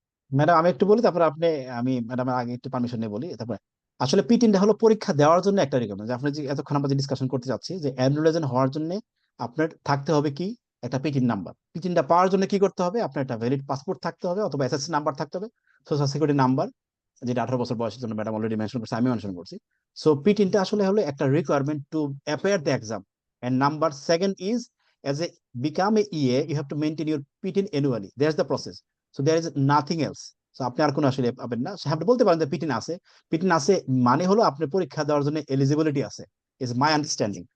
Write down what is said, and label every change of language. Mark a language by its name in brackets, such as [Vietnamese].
[Bangla] Madam আমি একটু বলি, তারপর আমি ম্যাডাম আগে একটু পারমিশন নিয়ে বলি, তারপরে আসলে পিটিনটা হলো পরীক্ষা দেওয়ার জন্য একটা রিকোয়ারমেন্ট। যে আপনি যে এতক্ষণ আমরা যে ডিসকাশন করতে যাচ্ছি, যে এনরোল এজেন্ট হওয়ার জন্য আপনার থাকতে হবে কি, একটা পিটিন নাম্বার। পিটিনটা পাওয়ার জন্য কি করতে হবে? আপনার একটা ভ্যালিড পাসপোর্ট থাকতে হবে অথবা এসএসসি নাম্বার থাকতে হবে, সোশ্যাল সিকিউরিটি নাম্বার, যেটা 18 বছর বয়সের জন্য ম্যাডাম অলরেডি মেনশন করছে, আমি মেনশন করছি। সো পিটিনটা আসলে হলো একটা requirement to appear the exam. [English] And number second is as a become a EA you have to maintain your PTIN annually. There's the process. So there is nothing else. [Bangla] So আপনি আর কোনো আসলে পাবেন না। আপনি বলতে পারেন যে পিটিন আছে, পিটিন আছে মানে হলো আপনি পরীক্ষা দেওয়ার জন্য এলিজিবিলিটি আছে, [English] Is my understanding.